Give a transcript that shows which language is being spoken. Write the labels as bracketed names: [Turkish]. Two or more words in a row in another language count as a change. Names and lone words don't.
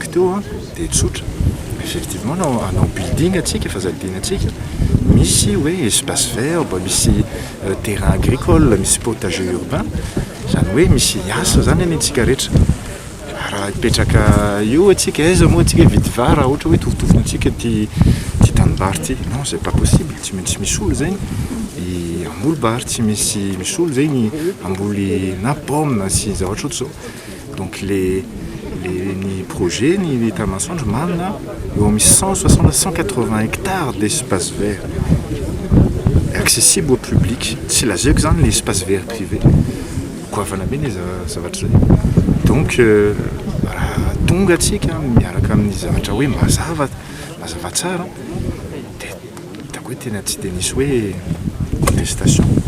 [Malagasy] teo de tsotra effectivement anao building atsika efa zadiana atsika misy hoe [French] espace vert [Malagasy] misy [French] terrain agricole [Malagasy] misy [French] potager urbain [Malagasy] zany hoe misy asa zany antsika rehetra raha ipetraka io atsika aiza moa atsika vidy vara ohatra hoe tovitovina atsika ty tanimbary ty [French] non c'est pas possible [Malagasy] tsy maintsy misy olo zay amboly bary tsy misy olo zay ny amboly na pomme na sy zavatra ohatry zao donc ny projet ny Tanamasoandro manana eo amin'ny 160-180 [French] hectares d'espace vert accessible au public [Malagasy] tsy lazaiko zany [French] le espace vert privé [Malagasy] goavana be ny zavatra zay donc raha tonga atsika miaraka amin'ny zavatra hoe mazava tsara de hitako hoe tena tsy de nisy hoe contestation.